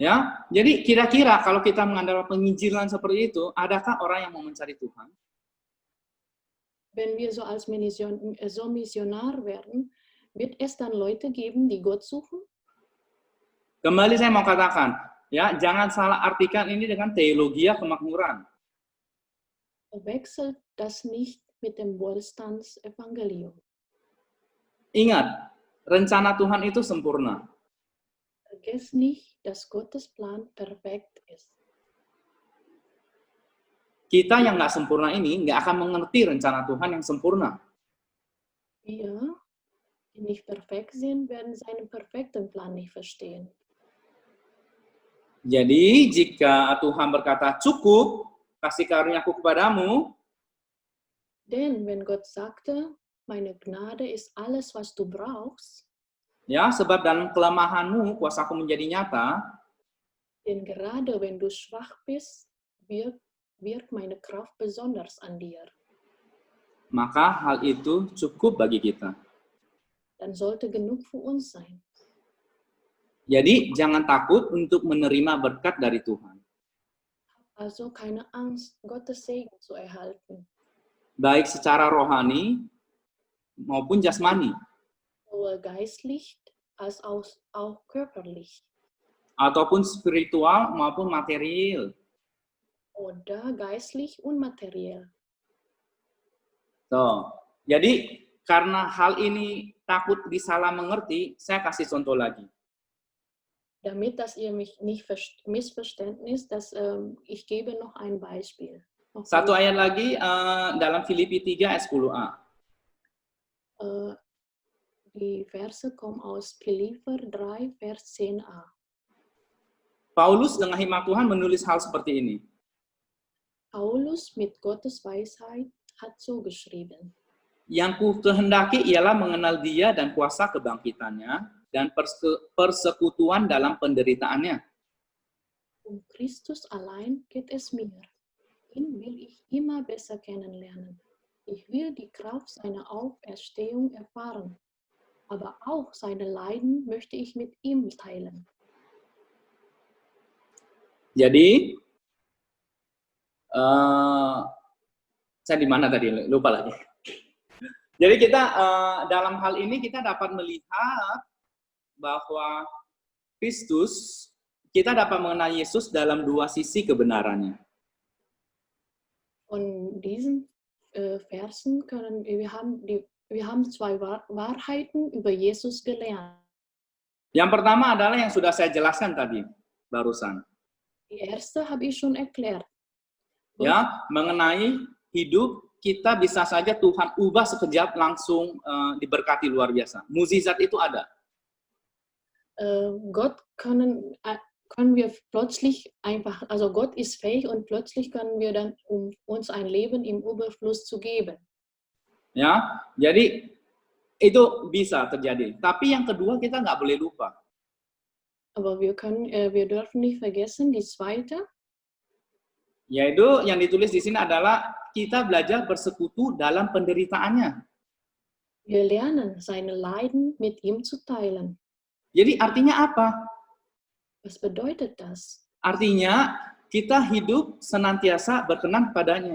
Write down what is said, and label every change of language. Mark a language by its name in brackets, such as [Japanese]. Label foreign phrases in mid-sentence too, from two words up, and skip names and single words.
[Indonesian] Ya, jadi kira-kira kalau kita mengandalkan penginjilan seperti itu, adakah orang yang mau mencari Tuhan? [German] Wenn wir so als so Missionar werden, wird es dann Leute geben, die Gott suchen? [Indonesian] Kembali saya mau katakan, ya, jangan salah artikan ini dengan teologia kemakmuran. [German] Verwechselt das nicht mit dem Wohlstandsevangelium. [Indonesian] Ingat, rencana Tuhan itu sempurna. [German] Vergesst nicht, dass Gottes Plan perfekt ist. [Indonesian] Kita yang nggak sempurna ini nggak akan mengerti rencana Tuhan yang sempurna. [German] Wir, die nicht perfekt sind, werden seinen perfekten Plan nicht verstehen. [Indonesian] Jadi jika Tuhan berkata cukup, kasih karuniaku kepadamu, [German] Denn wenn Gott sagte, meine Gnade ist alles, was du brauchst, [Indonesian] ya, sebab dalam kelemahanmu kuasaku menjadi nyata, [German] denn gerade wenn du schwach bist, wirkt meine Kraft besonders an dir. [Indonesian] maka hal itu cukup bagi kita. [German] Dann sollte genug für uns sein. [Indonesian] Jadi jangan takut untuk menerima berkat dari Tuhan. [German] Also keine Angst, Gottes Segen zu erhalten. [Indonesian] Baik secara rohani maupun jasmani. [German] Sowohl geistlich als auch körperlich. [Indonesian] Ataupun spiritual maupun material. [German] Oder geistlich und materiell. [Indonesian] So, jadi karena hal ini takut disalah mengerti, saya kasih contoh lagi. [German] Damit, dass ihr mich nicht Missverständnis, ich gebe noch ein Beispiel. [Indonesian] Satu ayat lagi dalam Filipi 3 ayat 10a. [German] Die Verse kommen aus Philipper 3, Vers 10a. [Indonesian] Paulus dengan hikmat Tuhan menulis hal seperti ini. [German] Paulus mit Gottes Weisheit hat so geschrieben. [Indonesian] Yang ku kehendaki ialah mengenal Dia dan kuasa kebangkitannya dan persekutuan dalam penderitaannya. [German] Um Christus allein geht es mir. Ihn will ich immer besser kennenlernen. Ich will die Kraft seiner Auferstehung erfahren, aber auch seine Leiden möchte ich mit ihm teilen. [Indonesian] Jadi, saya di mana tadi? Lupa lagi. Jadi kita dalam hal ini kita dapat melihat bahwa Kristus, kita dapat mengenal Yesus dalam dua sisi kebenarannya. [German] Von diesen Versen können wir haben zwei Wahrheiten über Jesus gelernt. [Indonesian] Yang pertama adalah yang sudah saya jelaskan tadi barusan. [German] Die erste habe ich schon erklärt. [Indonesian] Ya, mengenai hidup kita bisa saja Tuhan ubah sekejap langsung diberkati luar biasa. Mukjizat itu ada. [German] Gott können wir plötzlich einfach, also Gott ist fähig und plötzlich können wir dann, um uns ein Leben im Überfluss zu geben. [Indonesian] Ya, jadi itu bisa terjadi. Tapi yang kedua kita nggak boleh lupa. [German] Aber wir dürfen nicht vergessen, die zweite. [Indonesian] Yaitu yang ditulis di sini adalah kita belajar bersekutu dalam penderitaannya. [German] Wir lernen, seine Leiden mit ihm zu teilen. [Indonesian] Jadi artinya apa? [German] Was bedeutet das? [Indonesian] Artinya kita hidup senantiasa berkenan padanya.